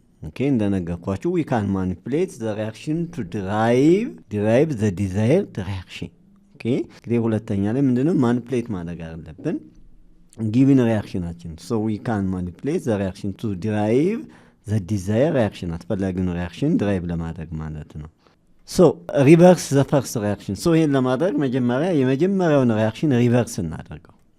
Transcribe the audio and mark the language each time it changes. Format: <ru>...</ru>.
<en>Okay,</en> <am>እንደነገርኳችሁ</am> <en>we can manipulate the reaction to derive the desired reaction.</en> <am>Okay, እንግዲህ ሁለተኛ ላይ ምንድነው manipulate ማድረግ አለብን given reactionችን.</am> <en>So we can manipulate the reaction to derive the desired reaction.</en> <am>አስፈላጊውን reaction derive ለማድረግ ማለት ነው.</am> <en>So reverse the first reaction.</en> <am>So ይሄን ለማድረግ የመጀመሪያውን reaction reverse እናደርገው.</am>